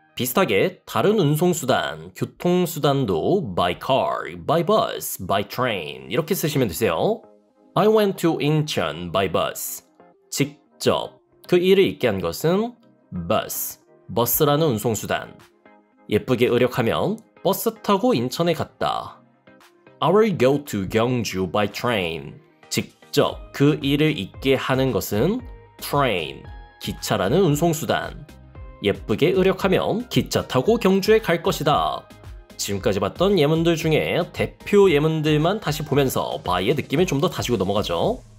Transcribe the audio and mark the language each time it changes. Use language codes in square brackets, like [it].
[ko] 비슷하게 다른 운송수단, 교통수단도 [en] by car, by bus, by train [ko] 이렇게 쓰시면 되세요. [en] I went to Incheon by bus. [ko] 직접 그 일을 있게 한 것은 bus, 버스라는 운송수단. 예쁘게 의력하면 버스 타고 인천에 갔다. [en] I will go to 경주 by train. [ko] 직접 그 일을 있게 하는 것은 train, 기차라는 운송수단. 예쁘게 의력하면 기차 타고 경주에 갈 것이다. 지금까지 봤던 예문들 중에 대표 예문들만 다시 보면서 by의 느낌을 좀 더 다지고 넘어가죠.